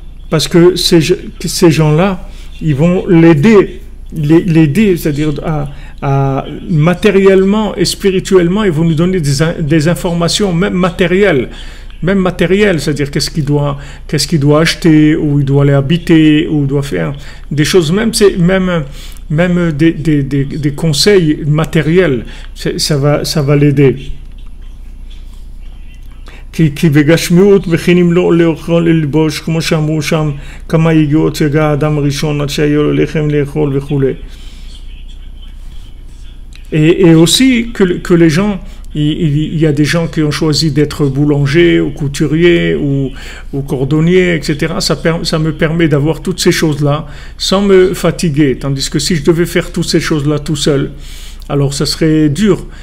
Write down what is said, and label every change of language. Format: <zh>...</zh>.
<fr>Parce que ces gens-là ils vont l'aider, c'est-à-dire à matériellement et spirituellement, ils vont nous donner des informations, même matérielles, c'est-à-dire qu'est-ce qu'il doit acheter, où il doit aller habiter, où il doit faire des choses, même des conseils matériels, ça va l'aider.</fr> <he>כי בגשמיות מכינים לו לאכול ללבוש כמו שאמרו שם כמה יגיעות יגע האדם הראשון עד שהיה לו לחם לאכול וכו'.</he> <fr>Et aussi que les gens, il y a des gens qui ont choisi d'être boulanger ou couturier ou cordonnier, etc. Ça me permet d'avoir toutes ces choses-là sans me fatiguer. Tandis que si je devais faire toutes ces choses-là tout seul, alors ça serait dur.</fr>